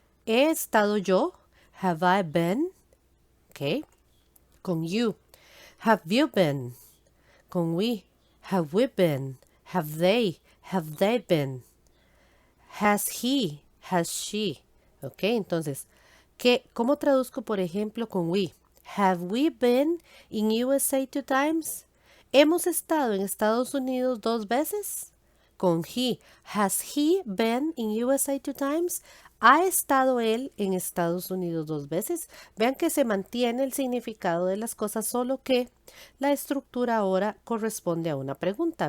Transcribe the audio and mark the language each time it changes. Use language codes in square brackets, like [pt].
[es] ¿He estado yo? [en] Have I been? Ok. Con you. Have you been? Con we. Have we been? Have they? Have they been? Has he? Has she? [es] Ok, entonces, ¿cómo traduzco, por ejemplo, con we? [en] Have we been in USA 2 times? [es] ¿Hemos estado en Estados Unidos 2 veces? Con he. [en] Has he been in USA 2 times? [es] ¿Ha estado él en Estados Unidos 2 veces? Vean que se mantiene el significado de las cosas, solo que la estructura ahora corresponde a una pregunta.